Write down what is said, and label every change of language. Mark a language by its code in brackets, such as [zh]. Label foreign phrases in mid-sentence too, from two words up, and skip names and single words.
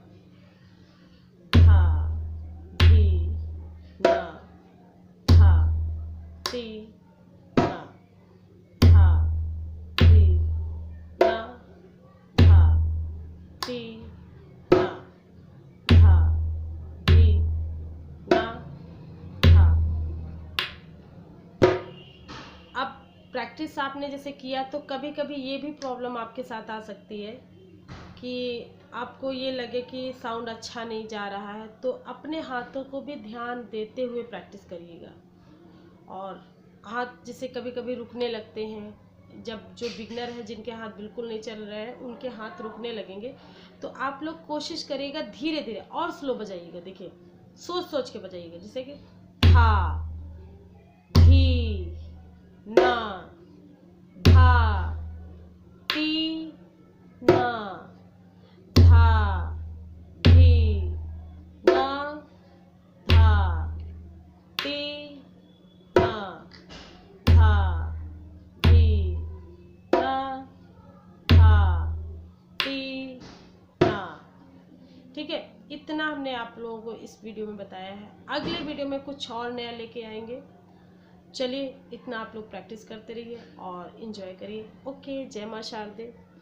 [hi] धा धी ना, धा ती ना, धा धी ना, धा ती ना, धा धी ना, धा। अब प्रैक्टिस आपने जैसे किया, तो कभी कभी ये भी प्रॉब्लम आपके साथ आ सकती है कि आपको ये लगे कि साउंड अच्छा नहीं जा रहा है, तो अपने हाथों को भी ध्यान देते हुए प्रैक्टिस करिएगा। और हाथ जैसे कभी कभी रुकने लगते हैं, जब जो बिगनर है जिनके हाथ बिल्कुल नहीं चल रहे हैं, उनके हाथ रुकने लगेंगे, तो आप लोग कोशिश करिएगा धीरे धीरे और स्लो बजाइएगा। देखिए सोच सोच के बजाइएगा, जैसे कि था, धी, ना, धा, ती, ना, धा, धी, ना, धा, ती, ना, धा, धी, ना, धा, ती, ना। ठीक है, इतना हमने आप लोगों को इस वीडियो में बताया है। अगले वीडियो में कुछ और नया लेके आएंगे। चलिए, इतना आप लोग प्रैक्टिस करते रहिए और इन्जॉय करिए। ओके, जय मां शारदे।